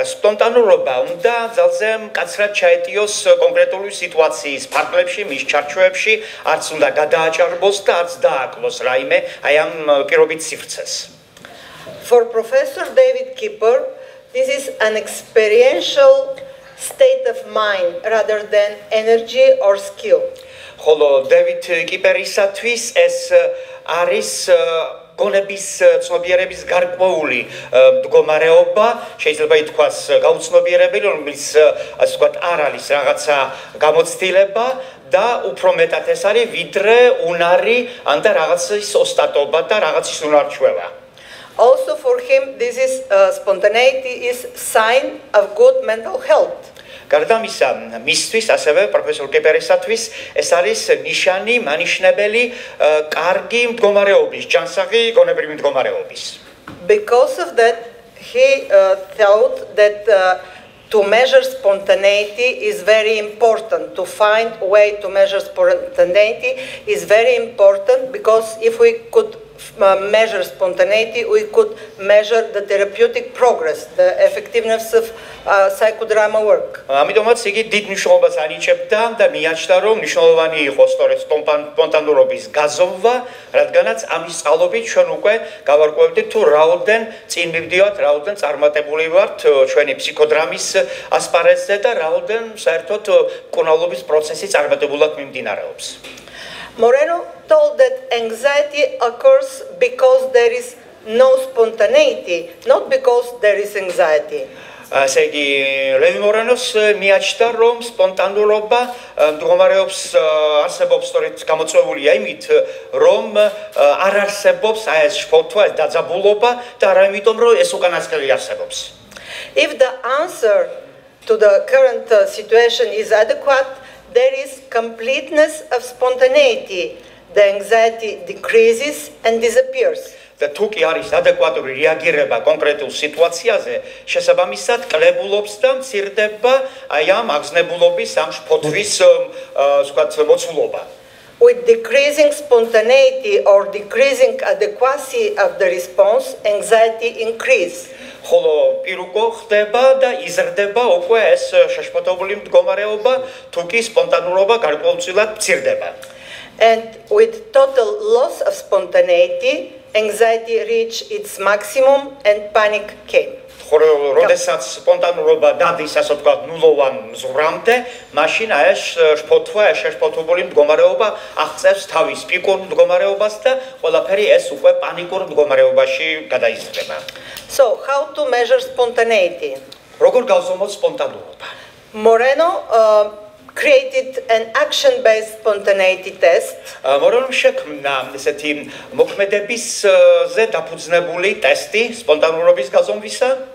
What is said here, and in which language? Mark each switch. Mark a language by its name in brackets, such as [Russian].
[Georgian] Spontanurობა უნდა ძალზე მკაცრად ჩაეტიოს კონკრეტული სიტუაციის ფარგლებში, მის ჩარჩოებში, არც უნდა გადააჭარბოს და არც დააკლოს რაიმე აი ამ პირობით სივრცეს. [English] For Professor David Kipper, this is an experiential state of mind rather than energy or skill. [Georgian] ხოლო დევიდ კიპერისათვის ეს არის გონების ცნობიერების გარკვეული მდგომარეობა, შეიძლება ითქვას გაუცნობიერებელი, რომელიც ასე ვთქვათ არ არის რაღაცა გამოცდილება და უფრო მეტად ეს არის ვიდრე უნარი ან და რაღაცის ოსტატობა და რაღაცის უნარჩვევა. [English] Also for him, this is spontaneity is sign of good mental health. [Georgian] გარდა ამისა, მისთვის ასევე პროფესორ კიპერისათვის ეს არის ნიშანი, მანიშნებელი კარგი მდგომარეობის, ჯანსაღი გონებრივი მდგომარეობის. [English] Because of that, he thought that to measure spontaneity is very important. To find a way to measure spontaneity is very important because if we could measure spontaneity, we could measure the therapeutic progress, the effectiveness of psychodrama work. [Georgian] ამიტომაც იგი დიდ მნიშვნელობას ანიჭებდა და მიაჩნდა, რომ მნიშვნელოვანი იყო სწორედ სპონტანურობის გაზომვა, რადგანაც ამის წყალობით ჩვენ უკვე გავარკვევდით თუ რაოდენ წინ მივდივართ, რაოდენ წარმატებული ვართ ჩვენი ფსიქოდრამის ასპარეზზე და რაოდენ საერთოდ მკურნალობის პროცესი წარმატებულად მიმდინარეობს. [English] Moreno told that anxiety occurs because there is no spontaneity, not because there is anxiety. [Georgian] ასე იგი, ლევი მორენოს მიაჩნდა, რომ სპონტანურობა მდგომარეობს არსებობს სწორედ გამოწვეულია იმით, რომ არ არსებობს ეს შფოთვა, ეს დაძაბულობა და არა იმიტომ, რომ ეს უკანასკნელი არსებობს. [English] If the answer to the current situation is adequate, there is completeness of spontaneity. The anxiety decreases and disappears. [Georgian] და თუ კი არის ადეკვატური რეაგირება კონკრეტულ სიტუაციაზე, შესაბამისად კლებულობს და მცირდება აი ამ აგზნებულობის, ამ შფოთვის, ვთქვათ, მოცულობა. [English] With decreasing spontaneity or decreasing adequacy of the response, anxiety increases. [Georgian] ხოლო პირუკო ხდება და იზრდება უკვე ეს შეშფოთებული მდგომარეობა, თუ კი სპონტანურობა გარკვეულწილად მცირდება. [English] And with total loss of spontaneity, anxiety reached its maximum and panic came. [Georgian] როდესაც სპონტანურობა დადის, ასე ვთქვათ, ნულოვან მზღვრამდე, მაშინ ეს შფოთვა, ეს შეშფოთებული მდგომარეობა აღწევს თავის პიკურ მდგომარეობას და ყველაფერი ეს უკვე პანიკურ მდგომარეობაში გადაიზრდება. [English] So, how to measure spontaneity? [Georgian] როგორ გავზომოთ სპონტანურობა? [English] Moreno created an action-based spontaneity test. [Georgian] მორენომ შექმნა ესეთი მოქმედებისზე დაფუძნებული ტესტი სპონტანურობის გაზომვისა.